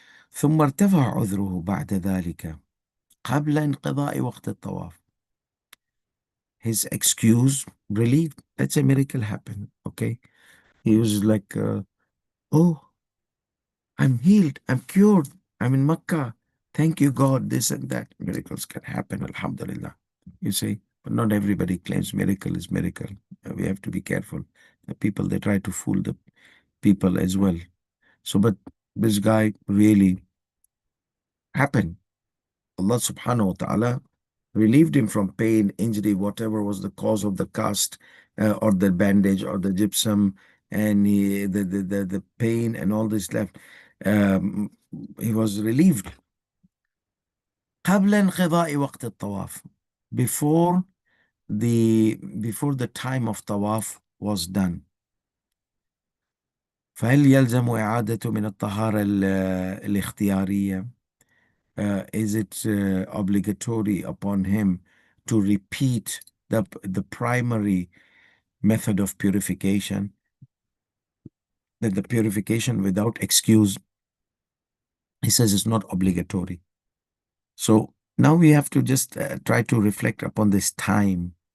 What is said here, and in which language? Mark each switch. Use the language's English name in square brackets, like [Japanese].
[Arabic] ثم ارتفع عذره بعد ذلك قبل انقضاء وقت الطواف. [English] His excuse relieved. That's a miracle happened. Okay. He was like, oh, I'm healed. I'm cured. I'm in Makkah. Thank you, God. This and that. Miracles can happen. Alhamdulillah. You see, but not everybody claims miracle is miracle. We have to be careful. The people, they try to fool the people as well. So, but this guy really happened. Allah subhanahu wa ta'ala relieved him from pain, injury, whatever was the cause of the cast or the bandage or the gypsum, and the pain and all this left. He was relieved. [Arabic] قبل انقضاء وقت الطواف, [English] before the time of tawaf was done. [Arabic] فهل يلزم إعادة من الطهارة الاختيارية? [English] Is it obligatory upon him to repeat the primary method of purification, that the purification without excuse? He says it's not obligatory. So now we have to just try to reflect upon this time.